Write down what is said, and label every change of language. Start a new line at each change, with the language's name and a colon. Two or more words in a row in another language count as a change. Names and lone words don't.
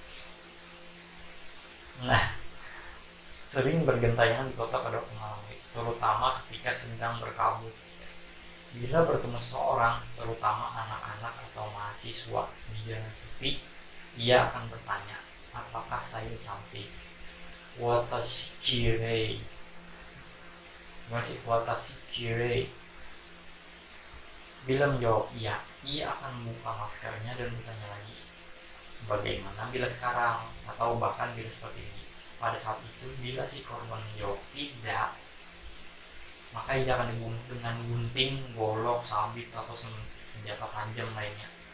Indonesian: Nah, sering bergentayangan di kota pada waktu malam, terutama ketika sedang berkabut. Bila bertemu seorang, terutama anak-anak atau mahasiswa di jalan sepi, ia akan bertanya, apakah saya cantik?
Japanese: 私綺麗。私綺麗.
Indonesian: Bila menjawab iya, ia akan membuka maskernya dan bertanya lagi, bagaimana bila sekarang? Atau bahkan bila seperti ini. Pada saat itu, bila si korban menjawab tidak, maka ia akan dibunuh dengan gunting, golok, sabit, atau senjata tajam lainnya.